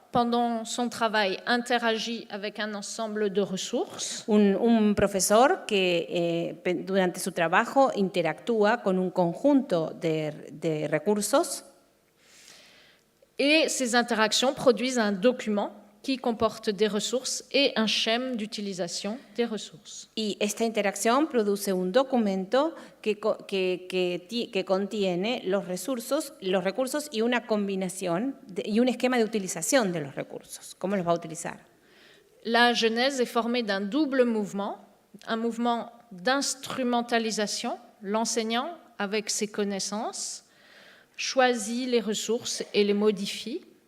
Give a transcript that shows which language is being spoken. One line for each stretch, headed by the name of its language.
French: pendant son travail, interagit avec un ensemble de ressources.
Spanish: Un profesor que durante su trabajo interactúa con un conjunto de recursos
French: Et ces interactions produisent un document qui comporte des ressources et un schème d'utilisation des ressources.
Spanish: y esta interacción produce un documento que contiene los recursos y una combinación y un esquema de utilización de los recursos. ¿Cómo los va a utilizar?
French: La genèse est formée d'un double mouvement, un mouvement d'instrumentalisation, l'enseignant, avec ses connaissances, choisit les ressources et les modifie.